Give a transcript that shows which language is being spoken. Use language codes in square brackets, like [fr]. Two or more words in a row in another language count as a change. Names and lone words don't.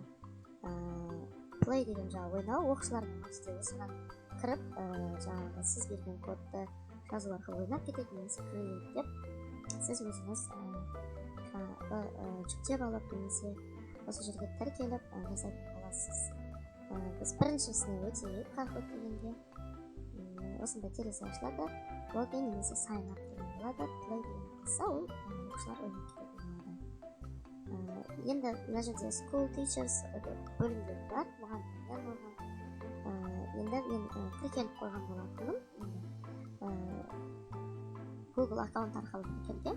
[kk] Play деген жаңағы ойнау, оқушылардың өзі осыған кіріп, жаңағы сіз берген кодты жазу арқылы ойнап кетеді, немесе Create деп сіз өзіңіз жүктеп алып, немесе осы жерге тіркеліп жасайтын боласыз. Біз біріншісіне өтейік Kahoot дегенде. Осында терезе ашылады, логин немесе [en] sign up [kk] деген болады. Play деген қылса, ол оқушылар ойнап кететін болады. Енді мына жерде [en] School Teachers [kk] бөлімдері бар, мұғалімдерге арналған. Енді мен тіркеліп қойған болатынмын. Google аккаунт арқылы тіркелген.